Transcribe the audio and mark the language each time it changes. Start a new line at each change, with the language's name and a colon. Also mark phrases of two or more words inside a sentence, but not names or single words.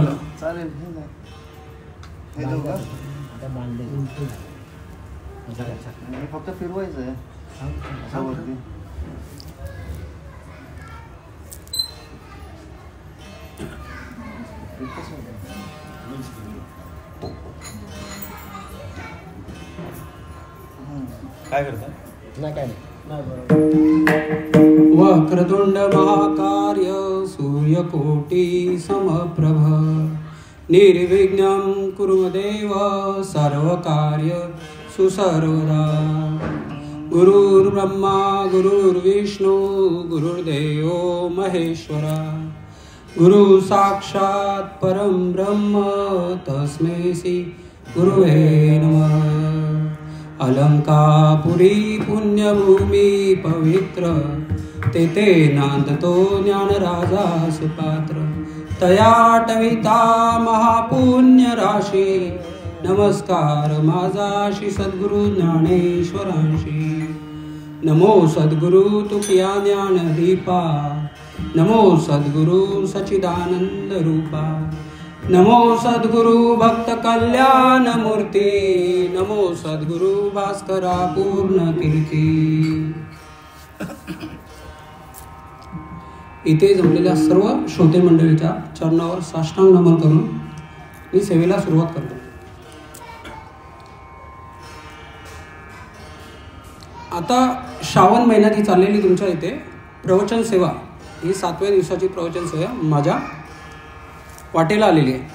Marathi: चालेल हे दोघं आणि फक्त फिरवायचं आहे असं वरती काय करता नाही काय
Sanskrit: वक्रतुंड महाकार्य सूर्यकोटि समप्रभ निर्विघ्नं कुरु देव सर्वकार्य सुसर्वदा गुरुर्ब्रह्मा गुरुर्विष्णु गुरुर्देवो महेश्वरा गुरु साक्षात् परं ब्रह्म तस्मै श्री गुरुवे नमः
Marathi: अलंकापुरी पुण्यभूमी पवित्र तेथे नांदतो ज्ञानराजा सुपात्र तया टविता महापुण्य राशी नमस्कार माझा श्री सद्गुरु ज्ञानेश्वरांशी नमो सद्गुरु तुकिया ज्ञान दीपा नमो सद्गुरु सच्चिदानंद रूपा नमो सद्गुरु भक्त कल्याण मूर्ती नमो सद्गुरु भास्करा पूर्ण कीर्ती। इथे जमलेल्या सर्व श्रोते मंडळीच्या चरणावर साष्टांग नमन करून मी सेवेला सुरुवात करतो। आता श्रावण महिन्यात ही चाललेली तुमच्या इथे प्रवचन सेवा ही 7व्या दिवसाची प्रवचन सेवा माझ्या वाटेला आलेली आहे।